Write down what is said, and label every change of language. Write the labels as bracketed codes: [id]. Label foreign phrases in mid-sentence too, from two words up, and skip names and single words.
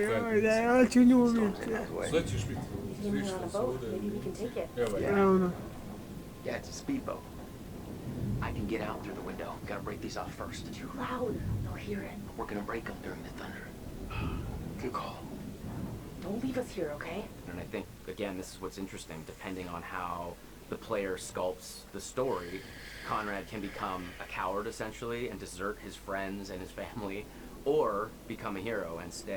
[hr] vrijeme. Ja ću nju ubiti. Sve ćeš biti. [en] When [hr] Viš [en] we're on a [hr] što se [en] boat, [hr] ovdje. [en] maybe we can take it. [hr] Evo je. Evo ono. [en] Yeah, it's a speedboat. I can get out through the window. Gotta break these off first. Too loud. They'll hear it. We're gonna break them during the thunder. Good call. Don't leave us here, okay? And I think, again, this is what's interesting. Depending on how the player sculpts the story, Conrad can become a coward, essentially, and desert his friends and his family, or become a hero and stay.